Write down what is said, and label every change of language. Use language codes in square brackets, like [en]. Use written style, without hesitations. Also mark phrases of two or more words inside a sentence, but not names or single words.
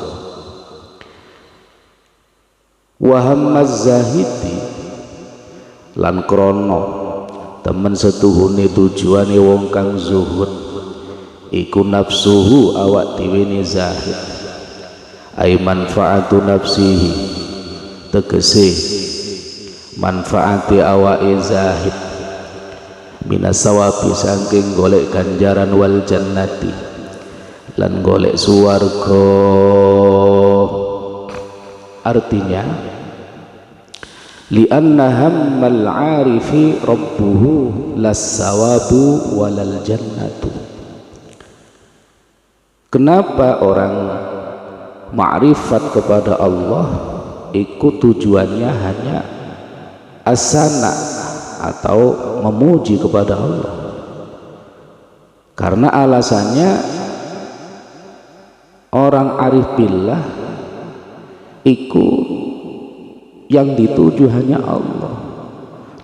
[ar] وهم الزاهد [jv] lan krono temen setuhune tujuane wong kang zuhud iku nafsuhu, awak dhewe zahid, [ar] أي منفعة نفسه [jv] tegese manfaati awake zahid, [ar] من الثواب [jv] saking golek ganjaran, [ar] والجنة [jv] lan golek suwarga. [ar] Artinya لأن هم العارف ربه لا الثواب ولا الجنة. [id] Kenapa orang ma'rifat kepada Allah ikut tujuannya hanya asana atau memuji kepada Allah? Karena alasannya orang arif billah iku yang dituju hanya Allah.